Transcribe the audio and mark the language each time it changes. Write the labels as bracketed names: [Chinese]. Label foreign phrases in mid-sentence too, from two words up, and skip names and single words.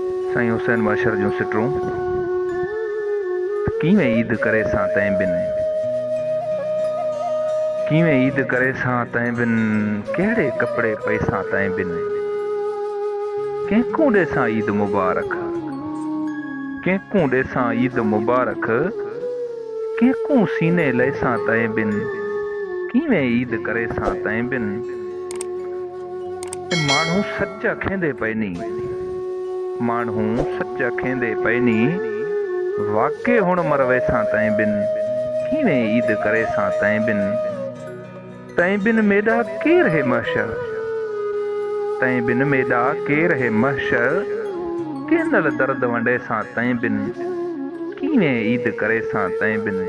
[Sindhi] साईं हुसैन माशर जूं सिटरूं [Saraiki] کیویں عید کرے ساں تیں بن، کیویں عید کرے ساں تیں بن، کہڑے کپڑے پیساں تیں بن، کینکوں ڈیساں عید مبارک، کینکوں ڈیساں عید مبارک، کینکوں سینے لیساں تیں بن، کیویں عید کرے ساں تیں بن. ماݨھو سچ کھیندے پینی، ماݨھو سچ کھیندے پینی، واکے ہݨ مروے ساں تیں بن، کیویں عید کرے ساں تیں بن. تیں بن میڈا کیر ہے محشر، تیں بن میڈا کیر ہے محشر، کیں درد ونڈے ساں تیں بن، کیویں عید کرے ساں تیں بن.